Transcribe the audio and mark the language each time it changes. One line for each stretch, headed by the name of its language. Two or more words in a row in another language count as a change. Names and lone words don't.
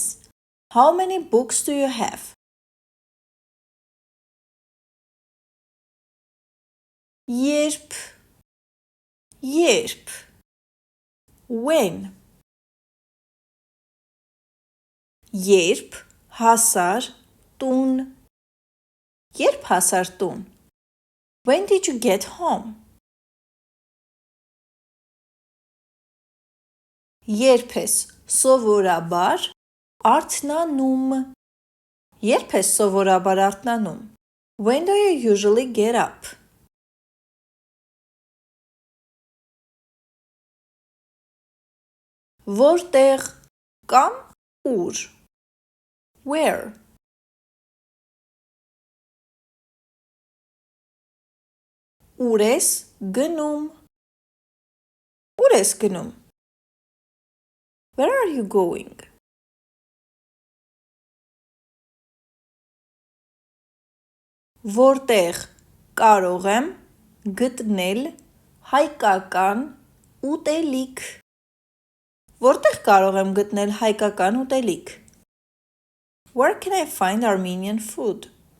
English: How many books do you have.
Armenian: Երբ, when. Երբ հասար տուն.
English: When did you get home.
Armenian: Երբ ես սովորաբար արթնանում.
English: When do you usually get up.
Armenian: Որտեղ կամ ուր. Where. Ուր ես գնում.
English: Where are you going.
Armenian: Որտեղ կարող եմ գտնել հայկական ուտելիք.
English: Where can I find Armenian food.